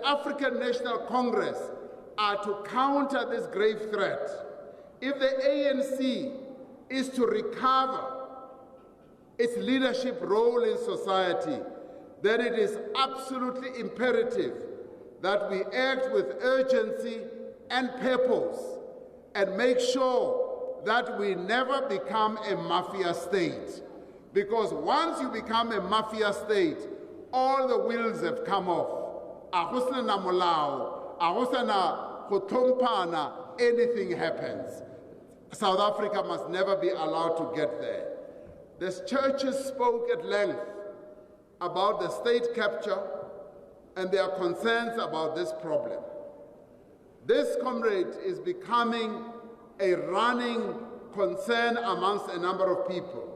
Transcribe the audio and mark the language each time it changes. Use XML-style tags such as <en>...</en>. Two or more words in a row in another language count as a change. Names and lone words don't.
<en>African National Congress, are to counter this grave threat, if the ANC is to recover its leadership role in society, then it is absolutely imperative that we act with urgency and purpose and make sure that we never become a mafia state. Because once you become a mafia state, all the wheels have come off.</en> <st>Ahusana molao, ahusana kotompana,</st> <en>anything happens. South Africa must never be allowed to get there. The churches spoke at length about the state capture and their concerns about this problem. This, comrade, is becoming a running concern amongst a number of people.</en>